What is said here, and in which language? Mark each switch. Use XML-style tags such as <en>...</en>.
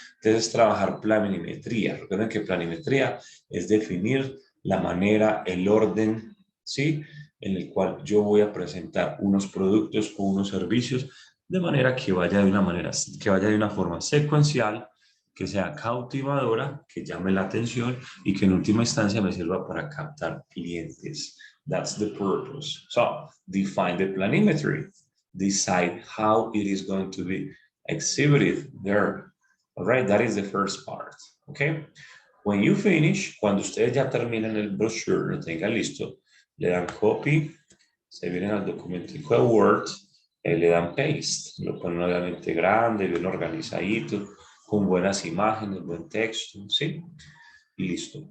<es>Entonces, trabajar planimetría. Recuerden que planimetría es definir la manera, el orden, ¿sí? En el cual yo voy a presentar unos productos o unos servicios de manera que vaya de una forma secuencial, que sea cautivadora, que llame la atención y que en última instancia me sirva para captar clientes.</es> <en>That's the purpose. So, define the planimetry. Decide how it is going to be exhibited there. All right, that is the first part. Okay. When you finish,</en> <es>cuando ustedes ya terminan el brochure, lo tengan listo, le dan copy, se vienen al documentico de Word, le dan paste, lo ponen obviamente grande, bien organizadito, con buenas imágenes, buen texto, ¿sí? Y listo.</es>